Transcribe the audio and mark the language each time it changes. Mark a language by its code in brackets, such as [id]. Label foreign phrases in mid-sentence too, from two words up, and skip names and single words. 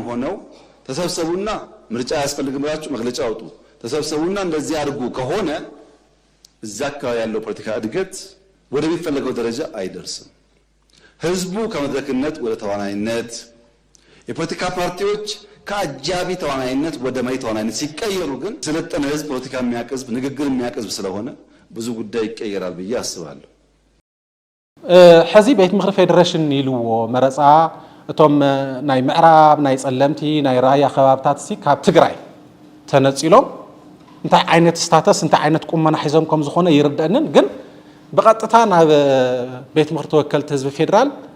[am] ሆነው ተሰብሰቡና ምርጫ ያስፈልግም ብላችሁ መግለጫ አውጡ ተሰብሰቡና እንደዚህ አድርጉ ከሆነ እዛ አካባቢ ያለው ፖለቲካ እድገት ወደሚፈለገው ደረጃ አይደርስም ህዝቡ ከመድረክነት ወደ ተዋናይነት የፖለቲካ ፓርቲዎች ከአጃቢ ተዋናይነት ወደ መሪ ተዋናይነት ሲቀየሩ ግን ስለጠነ ህዝብ ፖለቲካ የሚያቀዝብ ንግግር የሚያቀዝብ ስለሆነ ብዙ ጉዳይ ይቀየራል ብዬ አስባለሁ [ti] ሕዚ ቤት ምክሪ ፌደሬሽን ይልዎ መረፃ እቶም ናይ ምዕራብ ናይ ጸለምቲ ናይ ራያ ከባብታት ሲ ካብ ትግራይ ተነፂሎም እንታይ ዓይነት ስታተስ እንታይ ዓይነት ቁመና ሒዞም ከም ዝኾነ ይርዳእንን ግን በቀጥታ ናብ ቤት ምክሪ ተወከልቲ ህዝቢ ፌደራል